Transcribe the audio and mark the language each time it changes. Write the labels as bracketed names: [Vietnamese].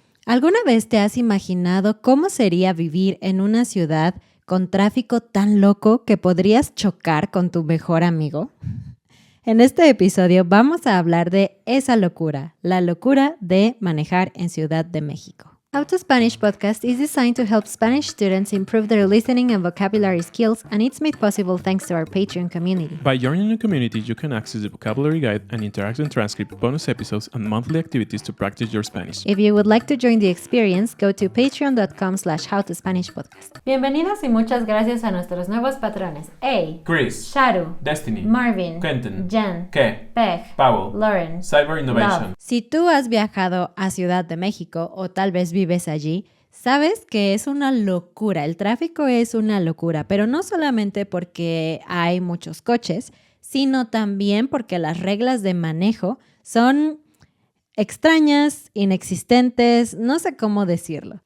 [Spanish] ¿Alguna vez te has imaginado cómo sería vivir en una ciudad con tráfico tan loco que podrías chocar con tu mejor amigo? En este episodio vamos a hablar de esa locura, la locura de manejar en Ciudad de México. [English] How to Spanish Podcast is designed to help Spanish students improve their listening and vocabulary skills, and it's made possible thanks to our Patreon community. By joining the community, you can access the vocabulary guide and interactive transcript, bonus episodes, and monthly activities to practice your Spanish. If you would like to join the experience, go to patreon.com/howtospanishpodcast. [Spanish] Bienvenidos y muchas gracias a nuestros nuevos patrones. A. Chris, Sharu, Destiny, Marvin, Quentin, Jen, Ke, Peg, Powell, Lauren, Cyber Innovation. Love. Si tú has viajado a Ciudad de México o tal vez vives allí, sabes que es una locura. El tráfico es una locura, pero no solamente porque hay muchos coches, sino también porque las reglas de manejo son extrañas, inexistentes, no sé cómo decirlo.